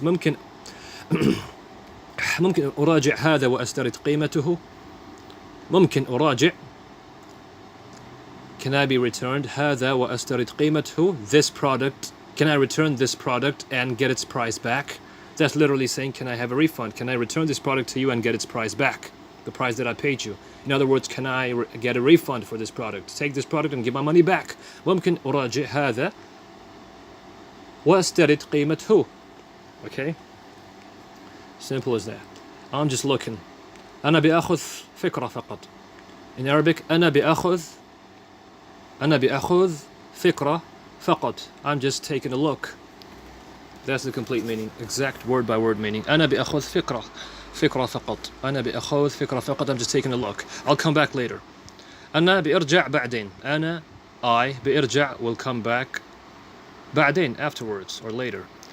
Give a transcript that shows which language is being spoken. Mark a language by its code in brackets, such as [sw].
[ar] ممكن أراجع هذا وأسترد قيمته. ممكن أراجع. [en] Can I be returned [ar] هذا وأسترد قيمته? [en] This product. Can I return this product and get its price back? That's literally saying, can I have a refund? Can I return this product to you and get its price back? The price that I paid you. In other words, can I get a refund for this product? Take this product and give my money back. [ar] ممكن أراجع هذا وأسترد قيمته. [en] Okay? Simple as that. I'm just looking. [ar] أنا بأخذ فكرة فقط. [en] In Arabic, [ar] أنا بأخذ فكرة فقط. [en] I'm just taking a look. That's the complete meaning, exact word by word meaning. [ar] أنا بأخذ فكرة فقط. [en] أنا بأخذ فكرة فقط. I'm just taking a look. I'll come back later. [ar] أنا بأرجع بعدين. [en] I بأرجع will come back بعدين, afterwards or later.